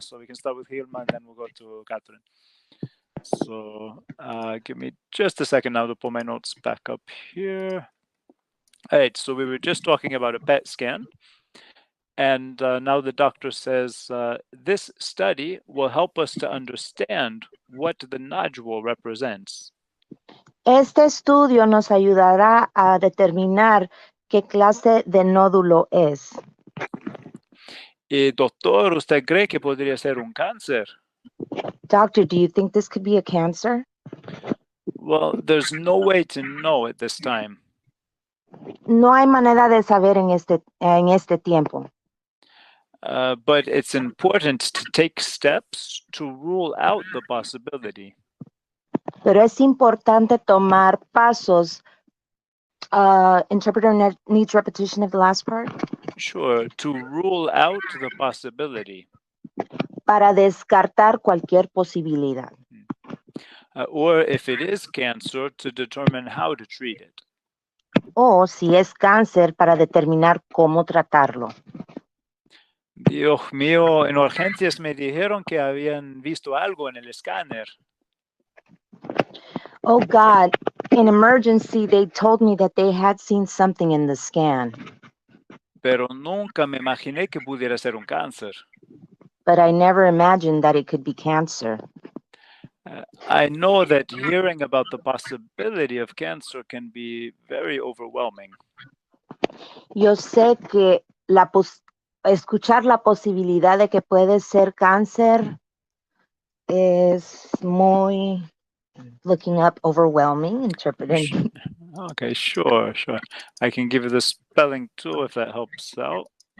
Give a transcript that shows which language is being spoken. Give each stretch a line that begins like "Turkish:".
English: So we can start with Hilma and then we'll go to Catherine. So give me just a second now to pull my notes back up here. All right, so we were just talking about a PET scan. And now the doctor says, this study will help us to understand what the nodule represents.
Spanish: Este estudio nos ayudará a determinar qué clase de nódulo es. Doctor, ¿usted cree que podría ser un cáncer?
English: Doctor, do you think this could be a cancer? Well, there's no way to know at this time.
Spanish: No hay manera de saber en este tiempo.
English: But it's important to take steps to rule out the possibility.
Spanish: Pero es importante tomar pasos.
English: Interpreter needs repetition of the last part. Sure, to rule out the possibility.
Spanish: Para descartar cualquier posibilidad.
English: Or if it is cancer, to determine how to treat it.
Spanish: O si es cáncer, para determinar cómo tratarlo. Dios mío, en urgencias me dijeron que habían visto algo en el escáner.
English: Oh God, in emergency, they told me that they had seen something in the scan.
Spanish: Pero nunca me imaginé que pudiera ser un cáncer.
English: But I never imagined that it could be cancer. I know that hearing about the possibility of cancer can be very overwhelming.
Spanish: Yo sé que escuchar la posibilidad de que puede ser cáncer es muy
English: looking up overwhelming, interpreting. Okay, sure. I can give you the spelling too if that helps out.